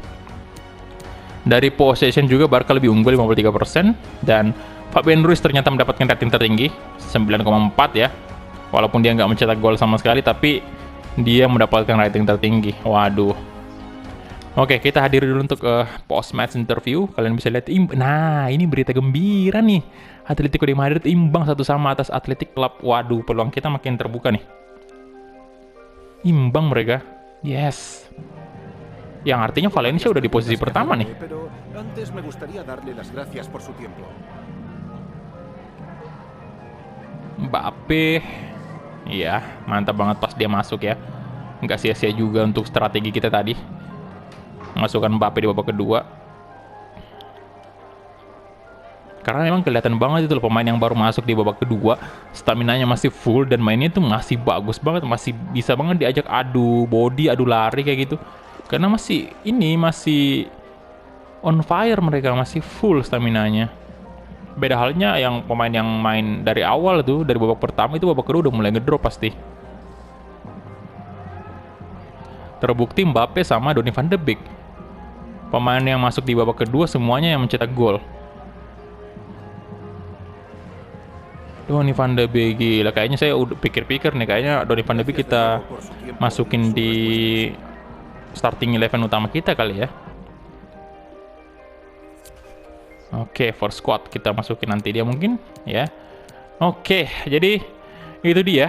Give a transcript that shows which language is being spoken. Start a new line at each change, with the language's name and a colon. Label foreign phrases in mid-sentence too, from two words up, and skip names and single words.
Indonesian: Dari possession juga Barca lebih unggul 53%, dan Fabian Ruiz ternyata mendapatkan rating tertinggi 9,4 ya. Walaupun dia nggak mencetak gol sama sekali, tapi dia mendapatkan rating tertinggi. Waduh. Oke, kita hadiri dulu untuk
English: post-match interview.
Indonesian: Kalian bisa lihat, nah ini berita gembira nih. Atletico de Madrid imbang 1-1 atas Athletic Club. Waduh, peluang kita makin terbuka nih. Imbang mereka. Yes. Yang artinya Valencia udah di posisi pertama nih. Mbappe. Iya, mantap banget pas dia masuk ya. Nggak sia-sia juga untuk strategi kita tadi. Masukkan Mbappe di babak kedua. Karena memang kelihatan banget itu loh, pemain yang baru masuk di babak kedua, staminanya masih full dan mainnya itu masih bagus banget, masih bisa banget diajak adu body, adu lari kayak gitu. Karena masih
English: on fire
Indonesian: mereka, masih full staminanya. Beda halnya yang pemain yang main dari awal tuh, dari babak pertama itu babak kedua udah mulai ngedrop pasti. Terbukti Mbappe sama Donny van de Beek. Pemain yang masuk di babak kedua semuanya yang mencetak gol. Donny van de Beek gila, kayaknya saya udah pikir-pikir nih, kayaknya Donny van de Beek kita masukin di starting 11 utama kita kali ya. Oke,
English: for squad
Indonesian: kita masukin nanti dia mungkin ya. Oke, jadi itu dia.